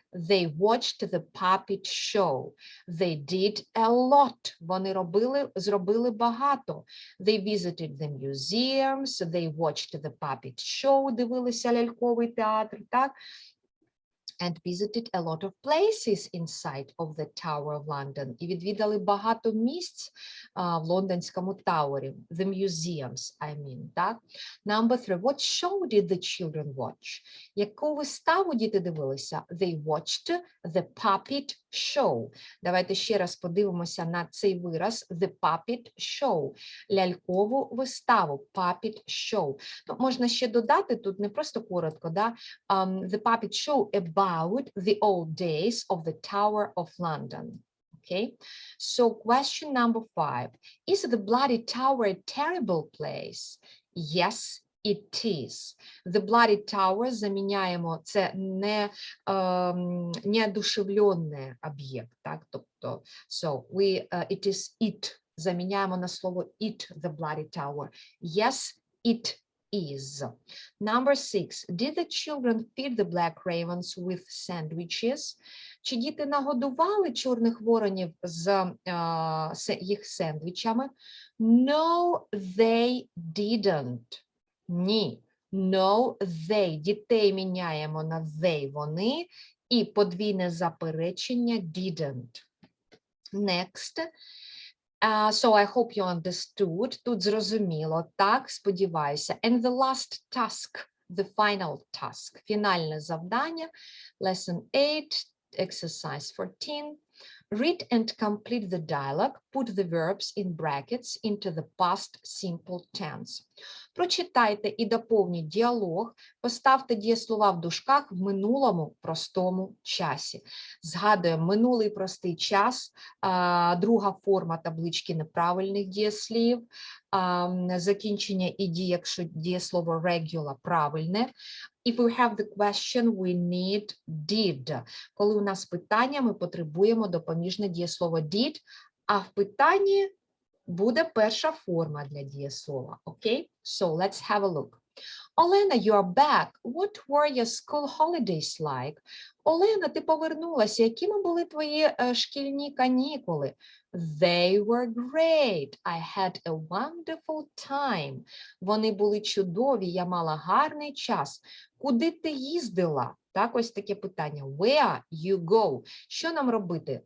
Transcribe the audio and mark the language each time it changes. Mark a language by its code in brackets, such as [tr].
[en] They watched the puppet show. They did a lot. [uk] Вони зробили багато. [en] They visited the museums. They watched the puppet show. [uk] Дивилися ляльковий театр, так? [en] And visited a lot of places inside of the Tower of London. [uk] І відвідали багато місць в Лондонському Тауері. [en] The museums, I mean, так? Number 3. What show did the children watch? [uk] Яку виставу діти дивилися? [en] They watched the puppet show. [uk] Давайте ще раз подивимося на цей вираз. [en] The puppet show. [uk] Лялькову виставу. [en] Puppet show. [uk] Ну, можна ще додати, тут не просто коротко, да? [en] The puppet show about the old days of the Tower of London. Okay, so question number 5. Is the Bloody Tower a terrible place? Yes, it is. [uk] The Bloody Tower заміняємо, це не неодушевлений об'єкт, так? Тобто, [en] so it is it. [uk] Заміняємо на слово [en] it, the Bloody Tower. Yes, it is. Number 6. Did the children feed the black ravens with sandwiches? [uk] Чи діти нагодували чорних воронів з їх сендвічами? [en] No, they didn't. Ні. No, they. [uk] Дітей міняємо на they, вони. І подвійне заперечення didn't. [en] Next. So I hope you understood. [uk] Тут зрозуміло, так, сподіваюся. [en] And the last task, the final task, [uk] фінальне завдання, [en] lesson 8, exercise 14. Read and complete the dialogue. Put the verbs in brackets into the past simple tense. [uk] Прочитайте і доповніть діалог, поставте дієслова в дужках в минулому простому часі. Згадуємо минулий простий час, друга форма таблички неправильних дієслів, закінчення іді, якщо дієслово regular правильне. [en] If we have the question, we need did. [uk] Коли у нас питання, ми потребуємо допоміжне дієслово did, а в питанні буде перша форма для дієслова. [en] Okay? So let's have a look. Олена, you are back. What were your school holidays like? [uk] Олена, ти повернулася. Якими були твої шкільні канікули? [en] They were great. I had a wonderful time. [uk] Вони були чудові, я мала гарний час. Куди ти їздила? Так, ось таке питання. [en] Where you go? [uk] Що нам робити?